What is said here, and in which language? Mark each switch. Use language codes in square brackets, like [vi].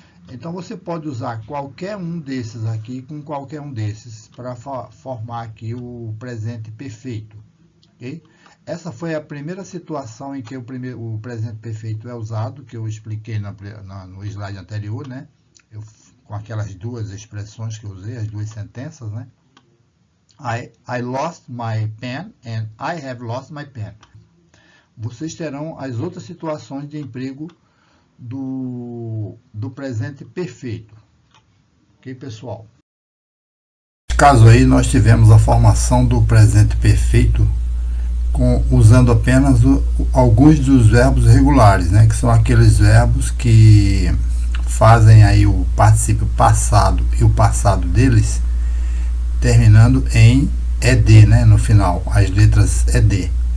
[pt] Então, você pode usar qualquer um desses aqui com qualquer um desses para formar aqui o presente perfeito. Ok? Essa foi a primeira situação em que o presente perfeito é usado, que eu expliquei no slide anterior, né? Com aquelas duas expressões que eu usei, as duas sentenças, né? [en] I lost my pen and I have lost my pen. [pt] Vocês terão as outras situações de emprego do presente perfeito. Ok, pessoal? Nesse caso aí, nós tivemos a formação do presente perfeito usando apenas alguns dos verbos regulares, né, que são aqueles verbos que fazem aí o particípio passado e o passado deles terminando em ed, né, no final, as letras ed.